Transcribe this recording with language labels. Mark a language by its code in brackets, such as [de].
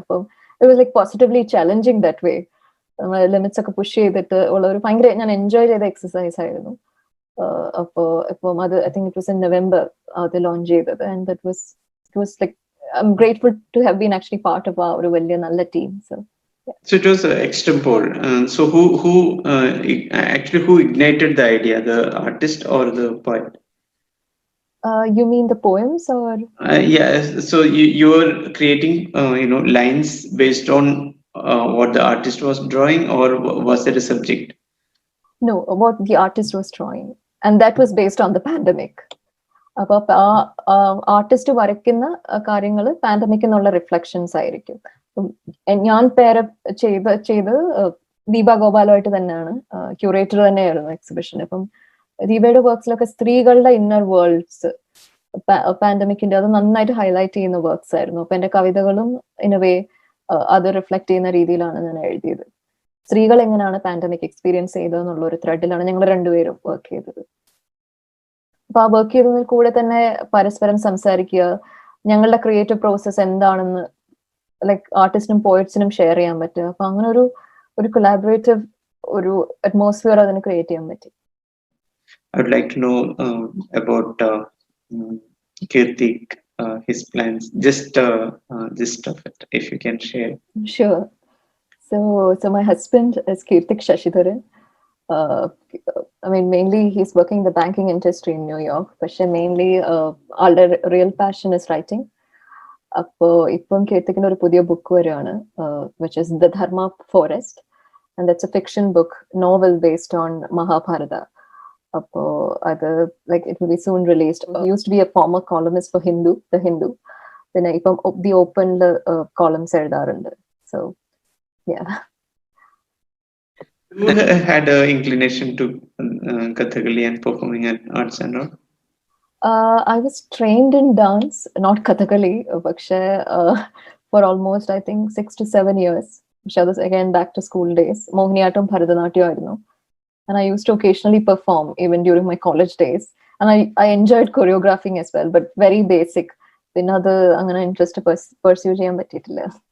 [ml] അപ്പം it was like positively challenging that way. നമ്മൾ limits ഒക്കെ പുഷ് ചെയ്തിട്ട് ഉള്ള ഒരു ഭയങ്കര ഞാൻ എൻജോയ് ചെയ്ത എക്സസൈസ് ആയിരുന്നു. അപ്പോ ഇപ്പം അത് [en] I think it was in November [ml] അത് ലോഞ്ച് ചെയ്തത്. [en] and that was it was like I am grateful to have been actually part of [ml] ആ ഒരു വലിയ നല്ല team. [en] So it was extempore. So who actually who ignited the idea, the artist or the poet? You mean the poems or? Yeah. So you were creating lines based on what the artist was drawing, or was there a subject? No, what the artist was drawing, and that was based on the pandemic. [ml] അപ്പൊ artist വരയ്ക്കുന്ന കാര്യങ്ങൾ pandemic എന്നുള്ള reflections ആയിരിക്കും. ഞാൻ പേര് ചെയ്ത് ദീപ ഗോപാലുമായിട്ട് തന്നെയാണ്, curator തന്നെയായിരുന്നു എക്സിബിഷൻ. അപ്പം ദീപയുടെ വർക്ക്സിലൊക്കെ സ്ത്രീകളുടെ ഇന്നർ വേൾഡ്സ് പാൻഡമിക്കിന്റെ അത് നന്നായിട്ട് ഹൈലൈറ്റ് ചെയ്യുന്ന വർക്ക്സ് ആയിരുന്നു. അപ്പൊ എന്റെ കവിതകളും ഇൻ എ വേ അത് റിഫ്ലക്ട് ചെയ്യുന്ന രീതിയിലാണ് ഞാൻ എഴുതിയത്. സ്ത്രീകൾ എങ്ങനെയാണ് പാൻഡമിക് എക്സ്പീരിയൻസ് ചെയ്തതെന്നുള്ള ഒരു ത്രെഡിലാണ് ഞങ്ങൾ രണ്ടുപേരും വർക്ക് ചെയ്തത്. അപ്പൊ ആ വർക്ക് ചെയ്തതിൽ കൂടെ തന്നെ പരസ്പരം സംസാരിക്കുക, ഞങ്ങളുടെ ക്രിയേറ്റീവ് പ്രോസസ് എന്താണെന്ന് ലൈക് ആർട്ടിസ്റ്റിനും പോയിറ്റ്സിനും ഷെയർ ചെയ്യാൻ പറ്റുക. അപ്പൊ അങ്ങനെ ഒരു കൊളാബറേറ്റീവ് ഒരു അറ്റ്മോസ്ഫിയർ അതിന് ക്രിയേറ്റ് ചെയ്യാൻ പറ്റി. [en] I would like to know about Kirtik, his plans, just of it, if you can share. Sure. So my husband is Kirtik Shashidharan. I mean, mainly he's working in the banking industry in New York, but mainly our real passion is writing. [ml] അപ്പോ ഇപ്പം കീർത്തിക്കിന് ഒരു പുതിയ book വരികയാണ്, [en] which is The Dharma Forest, and that's a fiction book, novel based on Mahabharata. [ml] അപ്പോ അത് [en] like it will be soon released. He used to be a former columnist for The Hindu. [ml] പിന്നെ ഇപ്പം The Open'ൽ columns എഴുതാറുണ്ട്. [en] So yeah. You had an inclination to Kathakali and performing arts and all? I was trained in dance, not Kathakali, പക്ഷേ for almost I think 6 to 7 years. Which was again back to school days. [ml] Mohiniyattam Bharatanatyam ആയിരുന്നു. [en] And I used to occasionally perform even during my college days. And I enjoyed choreographing as well, but very basic. [ml] പിന്നെ അത് അങ്ങനെ interest pursue ചെയ്യാൻ പറ്റിയിട്ടില്ല.